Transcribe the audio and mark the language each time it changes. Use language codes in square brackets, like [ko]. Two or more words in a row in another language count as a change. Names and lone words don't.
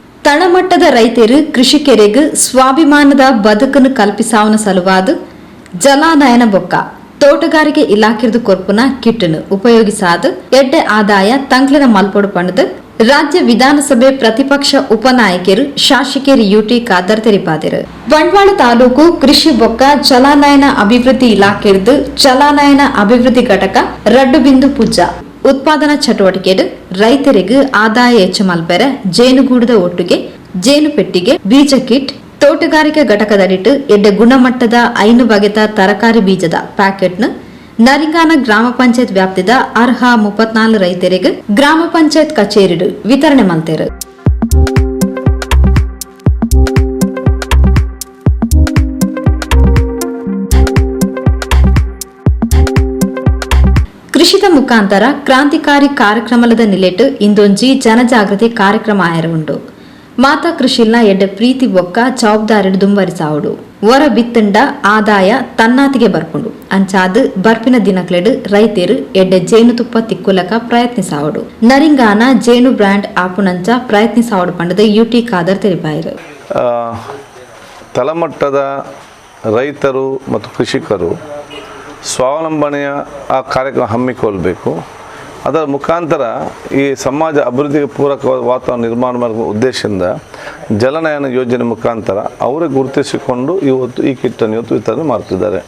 [tcy] ತಳಮಟ್ಟದ ರೈತರು ಕೃಷಿಕರಿಗೆ ಸ್ವಾಭಿಮಾನದ ಬದುಕನ್ನು ಕಲ್ಪಿಸಾವನ ಸಲುವಾದ ಜಲಾನಯನ ಬೊಕ್ಕ ತೋಟಗಾರಿಕೆ ಇಲಾಖೆದು ಕೊರ್ಪುನ ಕಿಟ್ಟನ್ನು ಉಪಯೋಗಿಸಾದ ಎಡ್ಡೆ ಆದಾಯ ತಂಕ್ಲಿನ ಮಲ್ಪೊಡು ಪಂಡದು ರಾಜ್ಯ ವಿಧಾನಸಭೆ ಪ್ರತಿಪಕ್ಷ ಉಪನಾಯಕರು ಶಾಸಕರು ಯುಟಿ ಖಾದರ್ ತೆರಿಪಾದರು. ಬಂಟ್ವಾಳ ತಾಲೂಕು ಕೃಷಿ ಬೊಕ್ಕ ಜಲಾನಯನ ಅಭಿವೃದ್ಧಿ ಇಲಾಖೆದು ಜಲಾನಯನ ಅಭಿವೃದ್ಧಿ ಘಟಕ ರಡ್ಡು ಬಿಂದು ಪೂಜ ಉತ್ಪಾದನಾ ಚಟುವಟಿಕೆ ರೈತರಿಗೆ ಆದಾಯ ಹೆಚ್ಚು ಮಲ್ಪೆರೆ ಜೇನುಗೂಡದ ಒಟ್ಟಿಗೆ ಜೇನು ಪೆಟ್ಟಿಗೆ ಬೀಜ ಕಿಟ್ ತೋಟಗಾರಿಕೆ ಘಟಕದಡಿಟ್ಟು ಎಡ್ಡೆ ಗುಣಮಟ್ಟದ 5 ಬಗೆತ ತರಕಾರಿ ಬೀಜದ ಪ್ಯಾಕೆಟ್ನ ನರಿಂಗಾನ ಗ್ರಾಮ ಪಂಚಾಯತ್ ವ್ಯಾಪ್ತಿದ ಅರ್ಹ 34 ರೈತರಿಗೆ ಗ್ರಾಮ ಪಂಚಾಯತ್ ಕಚೇರಿ [kn] ವಿತರಣೆ ಮಾಡ್ತಾರೆ. [tcy] ಕೃಷಿದ ಮುಖಾಂತರ ಕ್ರಾಂತಿಕಾರಿ ಕಾರ್ಯಕ್ರಮದ ನಿಲೆಟ್ಟು ಇಂದೊಂಜಿ ಜನಜಾಗೃತಿ ಕಾರ್ಯಕ್ರಮ ಆಯರುಂಡು. ಮಾತಾ ಕೃಷಿಲ್ನ ಎಡ್ಡೆ ಪ್ರೀತಿ ಬೊಕ್ಕ ಜವಾಬ್ದಾರಿ ದುಂಬರಿಸಾವುಡು ಹೊರ ಬಿತ್ತಂಡ ಆದಾಯ ತನ್ನಾತಿಗೆ ಬರ್ಪುಂಡು ಅಂಚಾದು ಬರ್ಪಿನ ದಿನಕ್ಲೆಡು ರೈತರು ಎಡ್ಡೆ ಜೇನುತುಪ್ಪ ತಿಕ್ಕುಲಕ ಪ್ರಯತ್ನಿಸಾವುಡು. ನರಿಂಗಾನ ಜೇನು ಬ್ರ್ಯಾಂಡ್ ಆಪುನಂಚ ಪ್ರಯತ್ನಿಸಾವುಡು ಪಂಡದ ಯುಟಿ ಖಾದರ್ ತೆರಿಪಾಯಿರು. [kn] ತಳಮಟ್ಟದ ರೈತರು ಮತ್ತು ಕೃಷಿಕರು ಸ್ವಾವಲಂಬನೆಯ ಆ ಕಾರ್ಯಕ್ರಮ ಹಮ್ಮಿಕೊಳ್ಳಬೇಕು. ಅದರ ಮುಖಾಂತರ ಈ ಸಮಾಜ ಅಭಿವೃದ್ಧಿಗೆ ಪೂರಕವಾದ ವಾತಾವರಣ ನಿರ್ಮಾಣ ಮಾಡುವ ಉದ್ದೇಶದಿಂದ ಜಲನಯನ ಯೋಜನೆ ಮುಖಾಂತರ ಅವರೇ ಗುರುತಿಸಿಕೊಂಡು ಇವತ್ತು ಈ ಕಿಟ್ಟನ್ನು ಇವತ್ತು ವಿತರಣೆ ಮಾಡ್ತಿದ್ದಾರೆ.